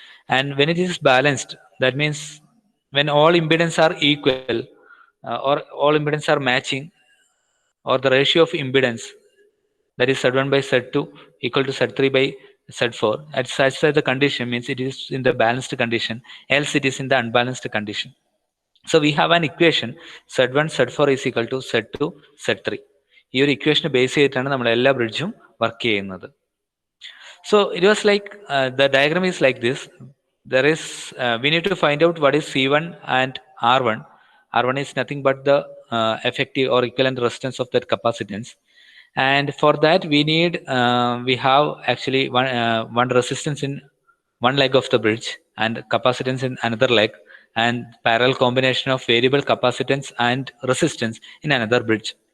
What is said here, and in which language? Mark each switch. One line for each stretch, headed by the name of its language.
English: And when it is balanced, that means when all impedance are equal or all impedance are matching, or the ratio of impedance, that is Z1 by Z2 equal to Z3 by Z4, at such that the condition means it is in the balanced condition, else it is in the unbalanced condition. So we have an equation Z1 Z4 is equal to Z2 Z3.
Malayalam: ഈ ഒരു ഇക്വേഷന് base ചെയ്തിട്ടാണ് നമ്മൾ എല്ലാ ബ്രിഡ്ജും work ചെയ്യുന്നത്.
English: So it was like the diagram is like this. There is we need to find out what is C1 and R1. R1 is nothing but the effective or equivalent resistance of that capacitance. And for that we have actually one resistance in one leg of the bridge and capacitance in another leg, and parallel combination of variable capacitance and resistance in another bridge.